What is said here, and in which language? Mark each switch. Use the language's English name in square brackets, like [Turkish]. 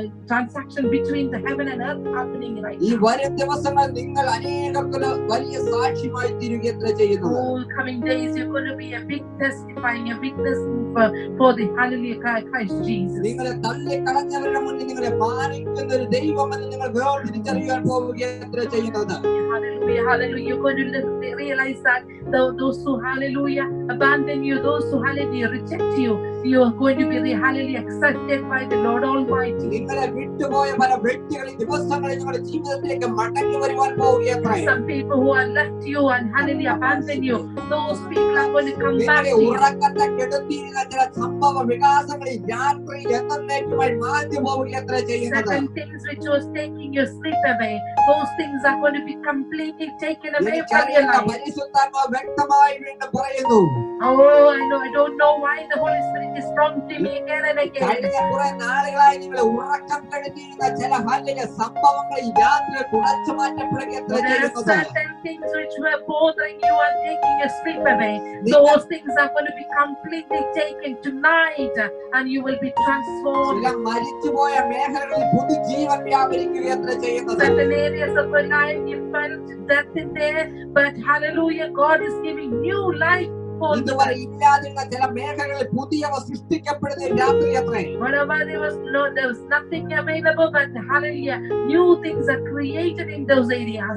[English] Transaction between the heaven and earth happening right [Malayalam] ഈ [English] now. [Malayalam] വരും ദിവസങ്ങൾ നിങ്ങൾ അനേകർക്ക് വലിയ സാക്ഷ്യമായി തീരുകയത്രേ ചെയ്യുന്നത്. [English] All coming days you're going to be a big testifying, a witness for the hallelujah Christ Jesus. [Malayalam] നിങ്ങളെ തള്ളിക്കളഞ്ഞവരുടെ മുന്നിൽ നിങ്ങളെ മാനിക്കുന്ന ഒരു ദൈവമെന്ന് നിങ്ങൾ തിരിച്ചറിയാൻ പോവുകയത്രേ ചെയ്യുന്നത്. [English] Hallelujah, hallelujah. You're going to realize that those who hallelujah abandon you, those who hallelujah reject you, you are going to be hallelujah accepted by the Lord Almighty. [Malayalam] നിങ്ങളെ വിട്ടുപോയ പല വ്യക്തികൾ ദിവസങ്ങളിൽ നിങ്ങളുടെ ജീവിതത്തിലേക്ക് മടങ്ങി വരുവാൻ പോവുകയത്രേ. [English] Some people who have left you and hallelujah abandoned you, those people are going to come back to you. [Malayalam] ഉറക്കത്തെ കെടുത്തിയിരുന്ന ചില സംഭവ വികാസങ്ങളിൽ രാത്രിയിൽ എന്നേക്കുമായി മാറ്റി പോവുകയത്രേ ചെയ്യുന്നത്. [English] Certain things which was taking your sleep away, those things are going to be completely taken away from your life. [Malayalam] പരിശുദ്ധാത്മാവ് വ്യക്തമായി വീണ്ടും പറയുന്നു. [English] Oh, I know. I don't know why the Holy Spirit is prompting me again and again. [Malayalam] കഴിഞ്ഞ കുറെ നാളുകളായി നിങ്ങളെ ഉറക്കം കെടുത്തിയിരുന്ന ചില വലിയ സംഭവങ്ങൾ ഈ രാത്രി തുടച്ചു മാറ്റപ്പെടുകയത്രേ [English] There are [Malayalam] ചെയ്യുന്നത്. [English] certain things which were bothering you and taking your sleep away. Those things are going to be completely taken tonight, and you will be transformed. [Malayalam] ചില മരിച്ചുപോയ മേഖലകളിൽ പുതുജീവൻ വ്യാപരിക്കുകയത്രേ ചെയ്യുന്നത്. [English] Certain areas of your life you felt death in there, but hallelujah, God is giving new life. [Malayalam] ഇതുവരെ ഇല്ലാതിരുന്ന ചില മേഖലകളിൽ പുതിയവ സൃഷ്ടിക്കപ്പെടുന്ന രാത്രി അത്രേ. [English] Whenever there was nothing available, but hallelujah, new things are created in those areas.